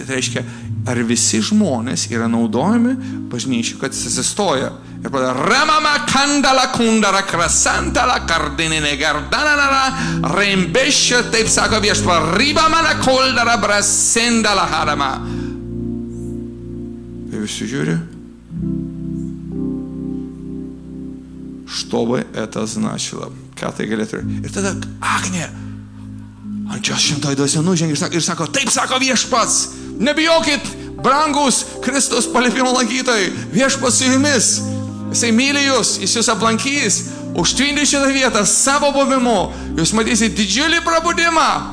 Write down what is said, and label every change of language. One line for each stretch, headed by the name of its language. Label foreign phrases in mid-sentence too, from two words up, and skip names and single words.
Lithuanian: Tai reiškia, ar visi žmonės yra naudojami bažnyčių, kad jis atsistoja. Ir pada ramama kandala kundara krasantala kardinine gardananara reimbešia, taip sako viešpa, ribamana koldara brasendala harama.
Russian: И все žiūri, что бы это значило,
Lithuanian: ką tai galėtų. Ir tada Agnė ant jos šventoji dvasia nužengia ir sako, taip sako viešpats, nebijokit, brangus Kristus palipimo lankytojai, viešpats su jumis, jisai myli jūs, jis jūs aplankys, užtvindys šitą vietą savo buvimu, jūs matysite didžiulį prabudimą.